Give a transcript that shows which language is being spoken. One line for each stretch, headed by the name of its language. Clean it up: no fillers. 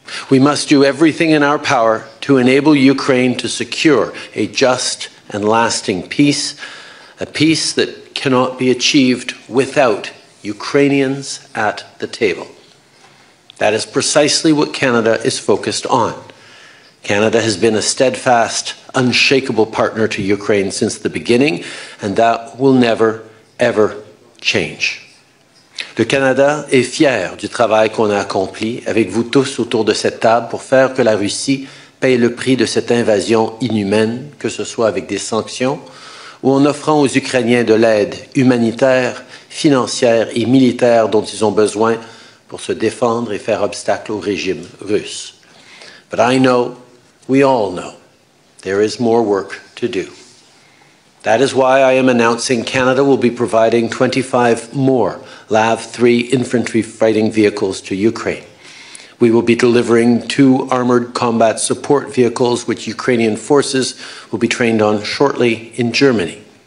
English: We must do everything in our power to enable Ukraine to secure a just and lasting peace, a peace that cannot be achieved without Ukrainians at the table. That is precisely what Canada is focused on. Canada has been a steadfast, unshakable partner to Ukraine since the beginning, and that will never, ever change.
French: Le Canada est fier du travail qu'on a accompli avec vous tous autour de cette table pour faire que la Russie paye le prix de cette invasion inhumaine, que ce soit avec des sanctions ou en offrant aux Ukrainiens de l'aide humanitaire, financière et militaire dont ils ont besoin pour se défendre et faire obstacle au régime russe.
English: But I know, we all know, there is more work to do. That is why I am announcing Canada will be providing 25 more LAV-3 infantry fighting vehicles to Ukraine. We will be delivering 2 armoured combat support vehicles which Ukrainian forces will be trained on shortly in Germany.